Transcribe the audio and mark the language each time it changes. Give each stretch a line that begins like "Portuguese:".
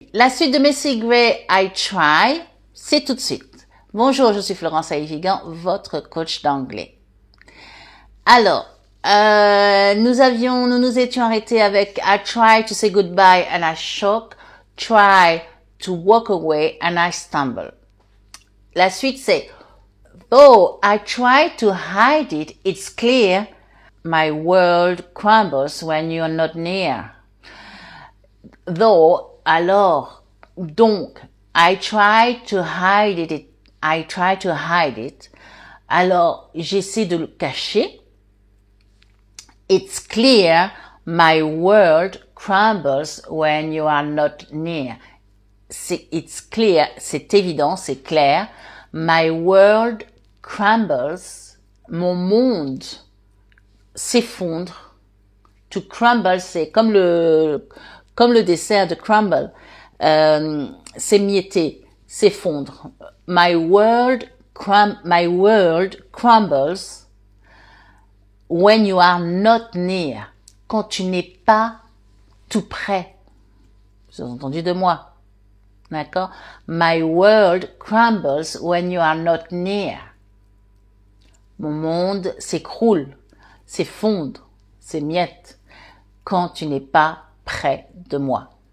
French: La suite de Messi Gray, I try, c'est tout de suite. Bonjour, je suis Florence Aïvigan, votre coach d'anglais. Alors, nous nous étions arrêtés avec
English: I try to say goodbye and I choke, try to walk away and I stumble.
French: La suite c'est
English: though I try to hide it, it's clear my world crumbles when you're not near. Though,
French: alors, donc,
English: I try to hide it,
French: alors j'essaie de le cacher.
English: It's clear my world crumbles when you are not near. It's clear,
French: c'est évident, c'est clair.
English: My world crumbles,
French: mon monde s'effondre. To crumble, c'est comme le dessert de crumble, s'émietter, s'effondre.
English: My world crumbles when you are not near.
French: Quand tu n'es pas tout près. Vous avez entendu de moi. D'accord?
English: My world crumbles when you are not near.
French: Mon monde s'écroule, s'effondre, s'émiette quand tu n'es pas près de moi.